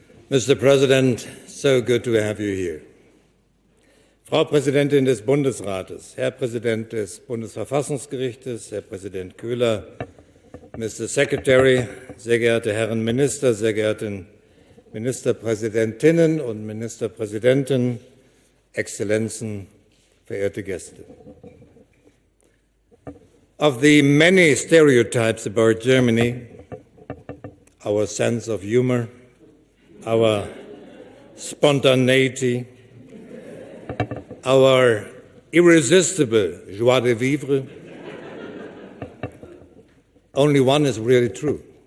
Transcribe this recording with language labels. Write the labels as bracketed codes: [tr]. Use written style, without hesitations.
[en] Mr. President, so good to have you here. [de] Frau Präsidentin des Bundesrates, Herr Präsident des Bundesverfassungsgerichtes, Herr Präsident Köhler, Mr. Secretary, sehr geehrte Herren Minister, sehr geehrte Ministerpräsidentinnen und Ministerpräsidenten, Exzellenzen, verehrte Gäste. [en] Of the many stereotypes about Germany, our sense of humor, our spontaneity, our irresistible joie de vivre, only one is really true.